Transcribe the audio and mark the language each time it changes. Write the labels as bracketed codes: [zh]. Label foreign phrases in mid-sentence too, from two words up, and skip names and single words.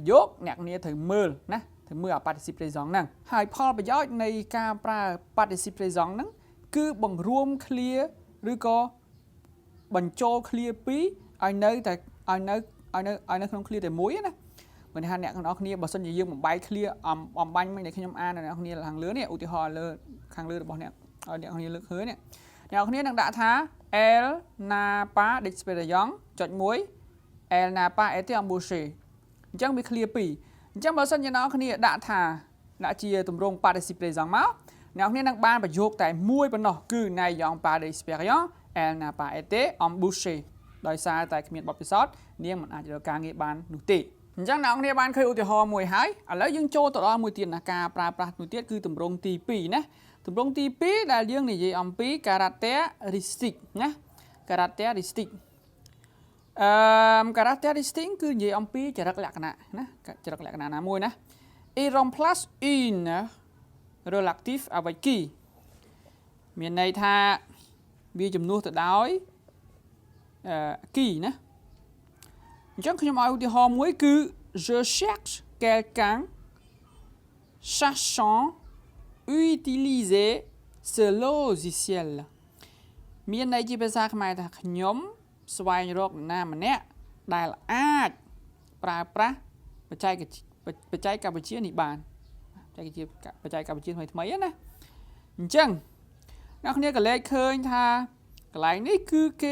[km] យោគអ្នកគ្នាត្រូវមើលណាត្រូវមើលអា [fr] participe présent [km] ហ្នឹងហើយផលប្រយោជន៍នៃការប្រើ [fr] participe présent [km] ហ្នឹងគឺបង្រួម clear ឬក៏បញ្ចូល clear ពីរឲ្យនៅក្នុង clear តែមួយណាមិនថាអ្នកទាំងអស់គ្នាបើសិនជាយើងបំបែក clear អំបញ្ញមិញដែលខ្ញុំអានដល់អ្នកគ្នាខាងលើនេះឧទាហរណ៍លើខាងលើរបស់អ្នកឲ្យអ្នកគ្នាលើកឃើញនេះអ្នកគ្នានឹងដាក់ថា [fr] elle n'a pas d'expérience [km] ចុច1 elle [fr] n'a pas été embauchée [km] អញ្ចឹងវា clear ពីរអញ្ចឹងបើសិនជាអ្នកគ្នាដាក់ជាទម្រង់ [fr] participe présent [km] មកអ្នកគ្នានឹងបានប្រ យោគតែមួយប៉ុណ្ណោះគឺ [fr] n'ayant pas d'expérience elle n'a pas été embauchée [km] ដោយសារតែគ្មានបទពិសោធន៍នាងមិនអាចរកការងារបាននោះទេចឹងអ្នកនរបានឃើញឧទាហ រណ៍មួយហើយឥឡូវយើងចូលទៅដល់មួយទៀតណាការប្រើប្រាស់មួយទៀតគឺទម្រង់ទី2ណាទម្រង់ទី2ដែលយើងនិយាយអំពី caractéristique ណា [fr] caractéristique caractéristique [km] គឺនិយាយអំពីចរិតលក្ខណៈណាចរិតលក្ខណៈណាមួយណា [fr] il remplace une relative avec qui [km] មានន័យថាវាជំនួសទៅដោយ qui ណាអញ្ចឹងខ្ញុំឲ្យឧទាហរណ៍មួយគឺ [fr] je cherche quelqu'un sachant utiliser ce [km] logiciel មានន័យជាភាសាខ្មែរថាខ្ញុំស្វែងរកណាម្នាក់ដែលអាចប្រើប្រាស់បច្ចេកវិទ្យានេះបានបច្ចេកវិទ្យាថ្មីណាអញ្ចឹងអ្នកគ្នាក៏លេខឃើញថាកន្លែងនេះគឺគេ